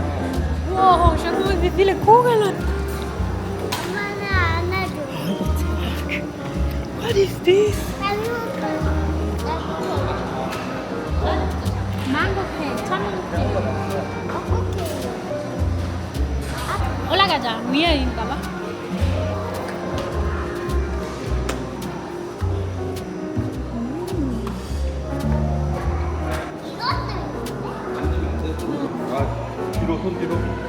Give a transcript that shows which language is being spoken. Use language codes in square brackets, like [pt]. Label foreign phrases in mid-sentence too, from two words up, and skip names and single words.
[ko] 우와, 저거 [de] wie viele Kugeln. [ko] 엄마는 안아줘. [en] What is this? Mango cake, cherry cake. [ko] 올라가자. 위에 있는가 봐. 아, 뒤로 손 뒤로.